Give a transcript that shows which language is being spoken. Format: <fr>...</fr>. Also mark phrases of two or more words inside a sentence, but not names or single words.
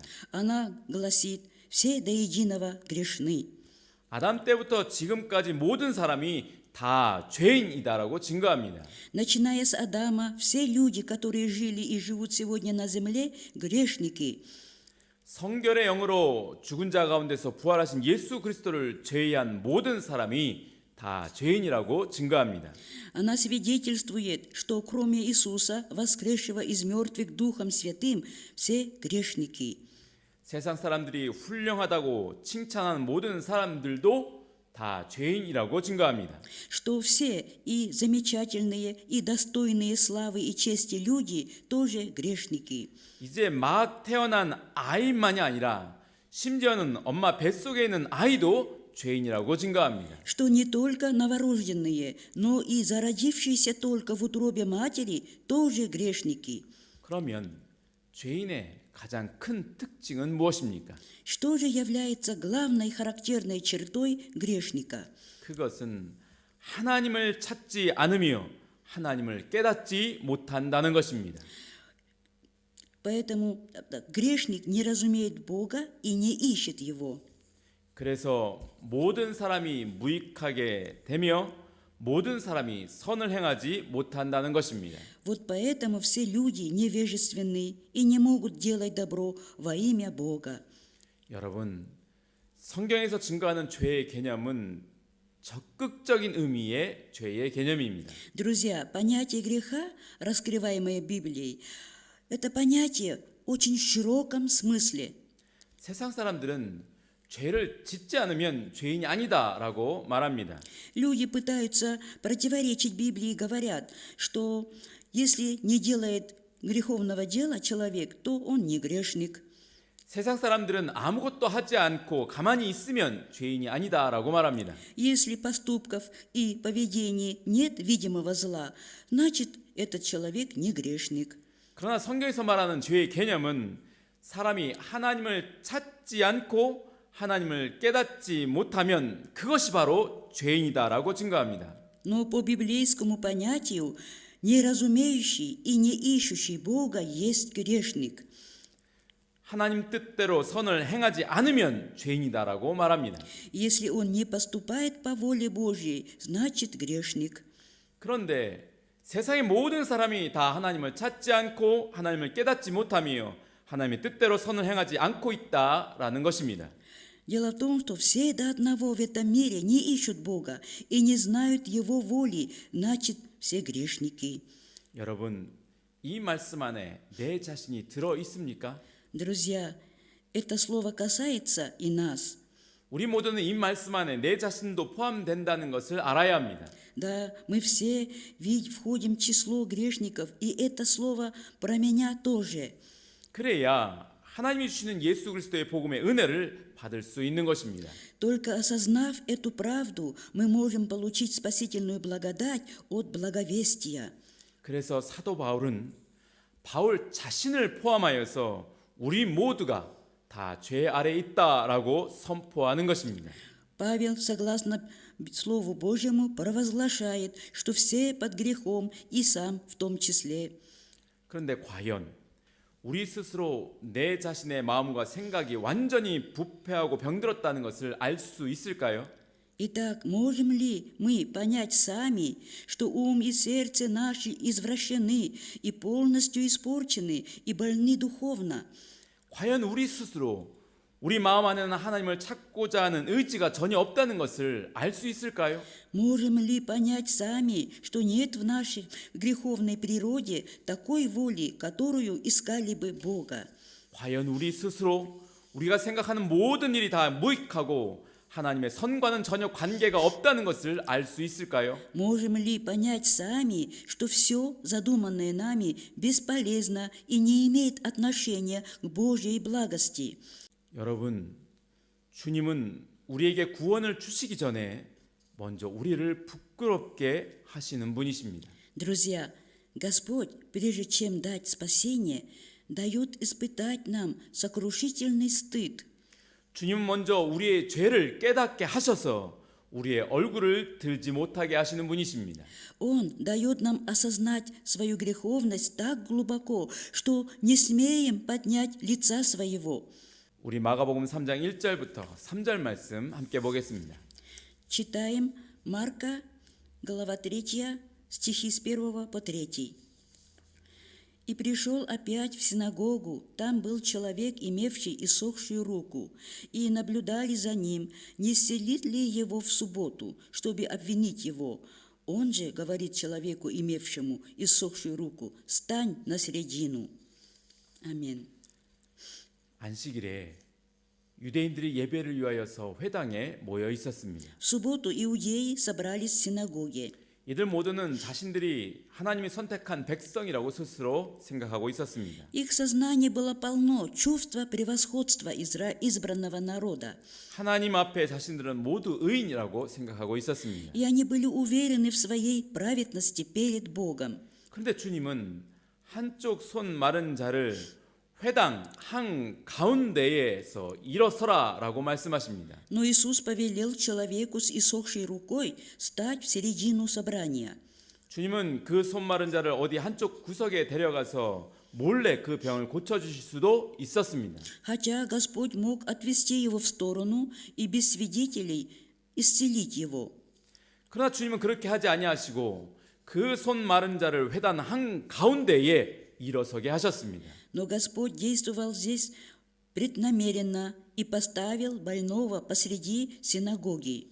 <ru>Она гласит: все до единого грешны.</ru> <ko>아담 때부터 지금까지 모든 사람이 다 죄인이다라고 증거합니다.</ko> <ru>Начиная с Адама, все люди, которые жили и живут сегодня на земле, грешники.</ru> <ko>성결의 영으로 죽은 자 가운데서 부활하신 예수 그리스도를 제외한 모든 사람이 다 죄인이라고 증거합니다.</ko> <ru>Она свидетельствует, что кроме Иисуса, воскресшего из мертвых Духом Святым, все грешники.</ru> <ko>세상 사람들이 훌륭하다고 칭찬하는 모든 사람들도 다 죄인이라고 증거합니다.</ko> <ru>Что все и замечательные, и достойные славы и чести люди тоже грешники.</ru> <ko>이제 막 태어난 아이만이 아니라 심지어는 엄마 뱃속에 있는 아이도 죄인이라고 증거합니다.</ko> <ru>Что не только новорожденные, но и зародившиеся только в утробе матери тоже грешники.</ru> <ko>그러면 죄인의 가장 큰 특징은 무엇입니까?</ko> <ru>Что же является главной характерной чертой грешника?</ru> <ko>그것은 하나님을 찾지 않으며 하나님을 깨닫지 못한다는 것입니다.</ko> <ru>Поэтому грешник не разумеет Бога и не ищет Его.</ru> <ko>그래서 모든 사람이 무익하게 되며 모든 사람이 선을 행하지 못한다는 것입니다.</ko> <ru>Вот поэтому все люди невежественны и не могут делать добро во имя Бога.</ru> <ko>여러분, 성경에서 증거하는 죄의 개념은 적극적인 의미의 죄의 개념입니다.</ko> <ru>Друзья, понятие греха, раскрываемое Библией, это понятие очень в широком смысле.</ru> <ko>세상 사람들은 죄를 짓지 않으면 죄인이 아니다라고 말합니다.</ko> <ru>Люди пытаются противоречить Библии и говорят, что если не делает греховного дела человек, то он не грешник.</ru> <ko>세상 사람들은 아무것도 하지 않고 가만히 있으면 죄인이 아니다라고 말합니다.</ko> <ru>Если поступков и поведений нет видимого зла, значит, этот человек не грешник.</ru> <ko>그러나 성경에서 말하는 죄의 개념은 사람이 하나님을 찾지 않고 하나님을 깨닫지 못하면 그것이 바로 죄인이다라고 증거합니다.</ko> <ru>Но по библейскому понятию, неразумеющий и не ищущий Бога есть грешник.</ru> <ko>하나님 뜻대로 선을 행하지 않으면 죄인이다라고 말합니다.</ko> <ru>Если он не поступает по воле Божьей, значит грешник.</ru> <ko>그런데 세상의 모든 사람이 다 하나님을 찾지 않고 하나님을 깨닫지 못하며 하나님의 뜻대로 선을 행하지 않고 있다라는 것입니다.</ko> <ru>Дело в том, что все до одного в этом мире не ищут Бога и не знают Его воли, значит, все грешники.</ru> <ko>여러분, 이 말씀 안에 내 자신이 들어 있습니까?</ko> <ru>Друзья, это слово касается и нас.</ru> <ko>우리 모두는 이 말씀 안에 내 자신도 포함된다는 것을 알아야 합니다.</ko> <ru>Да, мы все ведь входим в число грешников, и это слово про меня тоже.</ru> <ko>그래야 하나님이 주시는 예수 그리스도의 복음의 은혜를 받을 수 있는 것입니다.</ko> <ru>Только осознав эту правду, мы можем получить спасительную благодать от благовестия.</ru> <ko>그래서 사도 바울은 바울 자신을 포함하여서 우리 모두가 다 죄 아래 있다라고 선포하는 것입니다.</ko> <ru>Павел, согласно Слову Божьему, провозглашает, что все под грехом, и сам в том числе.</ru> <ko>그런데 과연 우리 스스로 내 자신의 마음과 생각이 완전히 부패하고 병들었다는 것을 알 수 있을까요?</ko> <ru>Итак, можем ли мы понять сами, что ум и сердце наши извращены и полностью испорчены и больны духовно?</ru> <ko>과연 우리 스스로 우리 마음 안에는 하나님을 찾고자 하는 의지가 전혀 없다는 것을 알 수 있을까요?</ko> <ru>Можем ли понять сами, что нет в нашей греховной природе такой воли, которую искали бы Бога?</ru> <ko>과연 우리 스스로 우리가 생각하는 모든 일이 다 무익하고 하나님의 선과는 전혀 관계가 없다는 것을 알 수 있을까요?</ko> <ru>Можем ли понять сами, что все задуманное нами бесполезно и не имеет отношения к Божьей благости?</ru> <ko>여러분, 주님은 우리에게 구원을 주시기 전에 먼저 우리를 부끄럽게 하시는 분이십니다.</ko> <ru>Друзья, Господь, прежде чем дать спасение, дает испытать нам сокрушительный стыд.</ru> <ko>주님은 먼저 우리의 죄를 깨닫게 하셔서 우리의 얼굴을 들지 못하게 하시는 분이십니다.</ko> <ru>Он дает нам осознать свою греховность так глубоко, что не смеем поднять лица своего.</ru> <ko>우리 마가복음 3장 1절부터 3절 말씀 함께 보겠습니다.</ko> <ru>Читаем Марка, глава 3, стихи с 1 по 3. «И пришел опять в синагогу, там был человек, имевший иссохшую руку, и наблюдали за ним, не исцелит ли его в субботу, чтобы обвинить его. Он же говорит человеку, имевшему иссохшую руку, стань на середину». Аминь.</ru> <ko>안식일에 유대인들이 예배를 위하여서 회당에 모여 있었습니다.</ko> <ru>В субботу иудеи собрались в синагоге.</ru> <ko>이들 모두는 자신들이 하나님이 선택한 백성이라고 스스로 생각하고 있었습니다.</ko> <ru>Их сознание было полно чувства превосходства избранного народа.</ru> <ko>하나님 앞에 자신들은 모두 의인이라고 생각하고 있었습니다.</ko> <ru>И они были уверены в своей праведности перед Богом.</ru> <ko>그런데 주님은 한쪽 손 마른 자를 회당 한 가운데에서 일어서라라고 말씀하십니다.</ko> <ru>Но Иисус повелел человеку с иссохшей рукой стать в середину собрания.</ru> <ko>주님은 그 손 마른 자를 어디 한쪽 구석에 데려가서 몰래 그 병을 고쳐 주실 수도 있었습니다.</ko> <ru>Хотя Господь мог отвести его в сторону и без свидетелей исцелить его.</ru> <ko>그러나 주님은 그렇게 하지 아니하시고 그 손 마른 자를 회당 한 가운데에 일어서게 하셨습니다.</ko> <ru>Но Господь действовал здесь преднамеренно и поставил больного посреди синагоги.</ru>